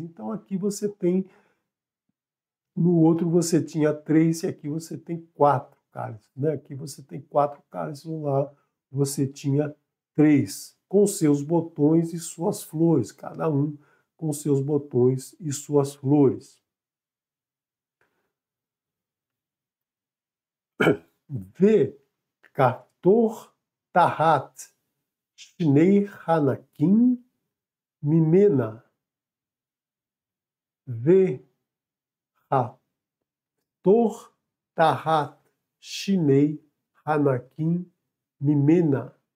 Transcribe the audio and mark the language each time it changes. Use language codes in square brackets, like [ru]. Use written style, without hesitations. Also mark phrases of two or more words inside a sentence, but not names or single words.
[pt] Então aqui você tem, no outro você tinha 3 e aqui você tem 4 cálices, né? Aqui você tem 4 cálices, lá você tinha 3, com seus botões e suas flores, cada um com seus botões e suas flores. [he] וכפתר תחת שני הקנים ממנה. וכפתר תחת שני הקנים ממנה.